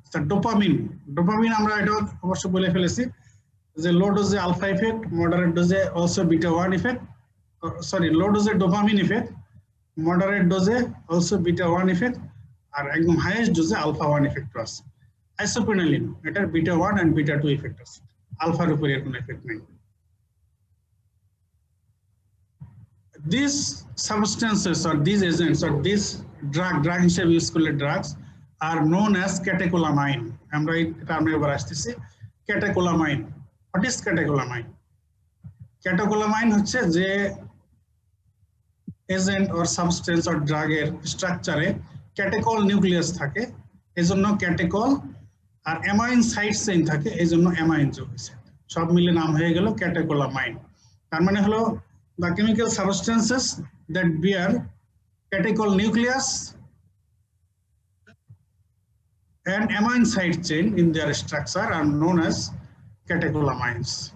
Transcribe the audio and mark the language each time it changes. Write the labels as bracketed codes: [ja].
[bn] Dopamine, dopamine আমরা এটা অবশ্য বলে ফেলেছি যে লো ডোজে alpha effect, moderate ডোজে also beta 1 effect, sorry লো ডোজে dopamine effect, moderate ডোজে also beta 1 effect, আর একদম হাইয়েস্ট ডোজে আলফা 1 ইফেক্ট আছে। আইসোপ্রেনালিন এটার বিটা 1 and বিটা 2 ইফেক্ট আছে, আলফার উপরে এর কোনো ইফেক্ট নেই। [en] These substances or these agents or these drug [bn] হিসেবে ইউজ করলে [en] drugs are known as catecholamine. [bn] আমরা এই টার্মে এবার আসতেছি, catecholamine. [en] What is catecholamine? [bn] Catecholamine হচ্ছে যে এজেন্ট অর সাবস্টেন্স অর ড্রাগের স্ট্রাকচারে ক্যাটেকল নিউক্লিয়াস থাকে, এজন্য ক্যাটেকল, আর অ্যামাইন সাইড চেইন থাকে, এজন্য অ্যামাইন যোগ হয়েছে, সব মিলে নাম হয়ে গেল ক্যাটেকোলামাইন। তার মানে হলো [en] the chemical substances that bear catechol nucleus and amine side chain in their structure are known as catecholamines.